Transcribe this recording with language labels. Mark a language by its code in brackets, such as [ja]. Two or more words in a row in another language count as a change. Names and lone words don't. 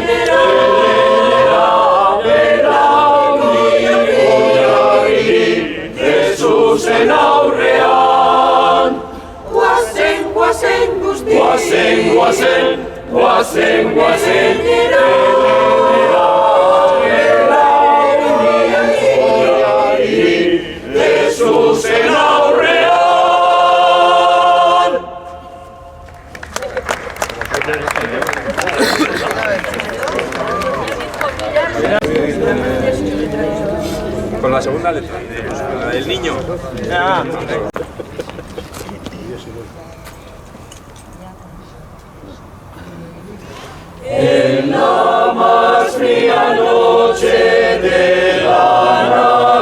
[eu] Elera, belaunikoari Jesusen aurrean Guazen, guazen, guzti Guazen, guazen, guazen, guazen Elera, belaunikoari Jesusen aurrean [es] Con la segunda letra, la del niño. En la más fría noche de la